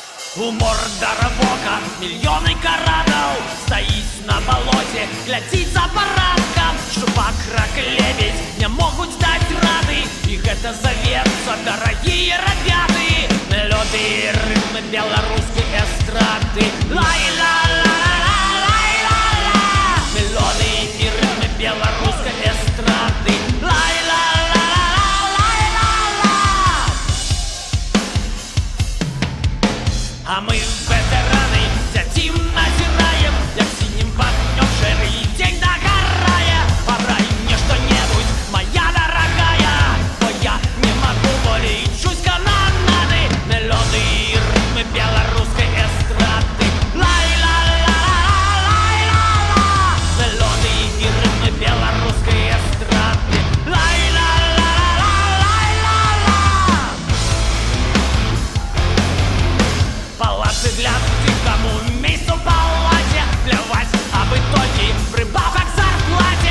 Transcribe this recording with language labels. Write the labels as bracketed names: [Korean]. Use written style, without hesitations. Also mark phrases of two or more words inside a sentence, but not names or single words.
[Belarusian] Гумор даравока, мільйони каратаў стаіць на балоце, глядзіць за парадкам. Шчупак, рак, лебедь не могуць даць рады, і гэта завецца, дарагія рабяты. Мелодыі і рытмы беларускай эстрады. Лай-ла-ла-ла-лай-ла-ла. Мелодыі і рытмы беларускай эстрады. А мы ветераны сядзім, назіраем, як сінім вагнём шэры дзень дагорае. Парай мне што-небудзь, [Russian] моя дорогая, [Belarusian] бо я не магу болей чуць кананады. Мелодыі і рытмы беларускай эстрады. Лай-ла-ла-ла-лай-ла-ла. Мелодыі і рытмы беларускай эстрады. Палацы для тых, каму месца ў палаце. Пляваць аб ітогі, прыбавак зарплаце.